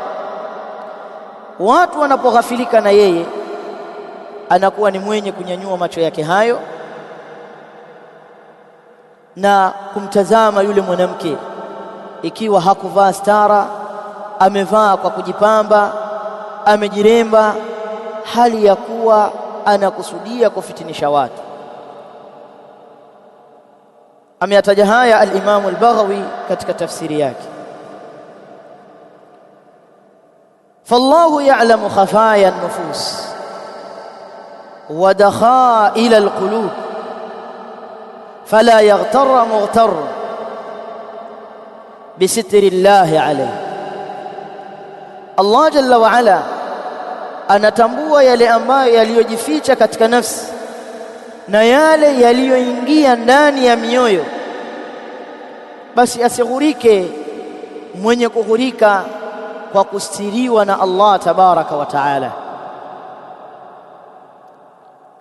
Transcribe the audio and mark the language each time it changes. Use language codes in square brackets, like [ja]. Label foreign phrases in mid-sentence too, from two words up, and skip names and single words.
[sw] Watu wanapoghafilika na yeye, anakuwa ni mwenye kunyanyua macho yake hayo na kumtazama yule mwanamke, ikiwa hakuvaa stara, amevaa kwa kujipamba, amejiremba, hali ya kuwa anakusudia kufitinisha watu. Ameyataja haya al-Imam al-Baghawi katika tafsiri yake. [ar] فالله يعلم خفايا النفوس ودخائل القلوب فلا يغتر مغتر بستر الله عليه. [sw] Allah [ar] جل وعلا [sw] anatambua yale ambayo yaliyojificha katika nafsi na yale yaliyoingia ndani ya mioyo, basi asighurike mwenye kughurika kwa kustiriwa na Allah [ar] تبارك وتعالى.